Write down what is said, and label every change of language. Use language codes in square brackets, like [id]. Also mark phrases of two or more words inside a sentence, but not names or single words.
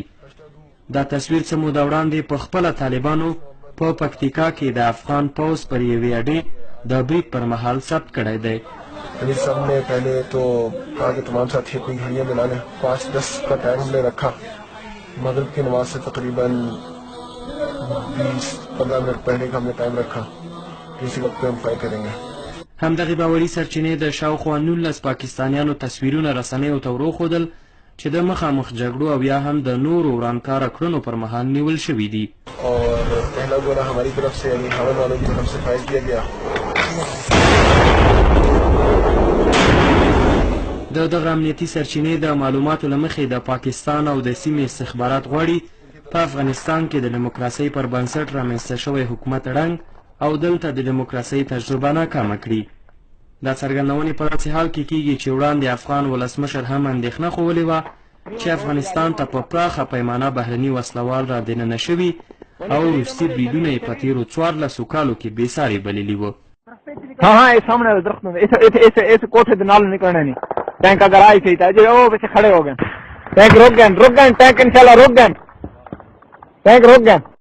[ps] دا تصویر څه موده وړاندې په خپله طالبانو په پکتیکا کې د افغان پوځ پر یوې اډې د برید پر مهال ثبت کړی دی. [ur] سب نے پہلے تو آگے تمام ساتھی اپنی گھڑیاں بنا لیں، 5-10 کا ٹائم لے رکھا، مغرب کی نماز سے تقریباً 20-15 منٹ پہلے کا ہم نے ٹائم رکھا، اسی وقت پہ ہم فائر کریں گے. [ps] همدغې باوري سرچینې د شاوخوا 19 پاکستانیانو تصویرونه رسنیو ته وروښودل چې د مخامخ جګړو او یا هم د نورو ورانکاره کړنو پر مهال نیول شوي دي. [ur] اور پہلا گولا ہماری طرف سے یعنی ہمن والوں کی طرف سے فائر کیا گیا. [ps] د دغه امنیتي سرچینې د معلوماتو له مخې د پاکستان او د سیمې استخبارات غواړي په افغانستان کې د دیموکراسۍ پر بنسټ رامنځته شوی حکومت ړنګ او دلته د دیموکراسۍ تجربه ناکامه کړي. دا څرګندونې په داسې حال کې کیږي چې وړاندې افغان ولسمشر هم اندېښنه ښودلې وه چې افغانستان ته په پراخه پیمانه بهرني وسلوال را دننه شوي او روسي بریدونه یې په تېرو 14 کالو کې بېساري بللي وو. [ur] ٹینک اگر آئی تھی او پیچھے کھڑے ہو گئے، ٹینک رک گئے، ٹینک انشاءاللہ رک گئے، ٹینک رک گئے.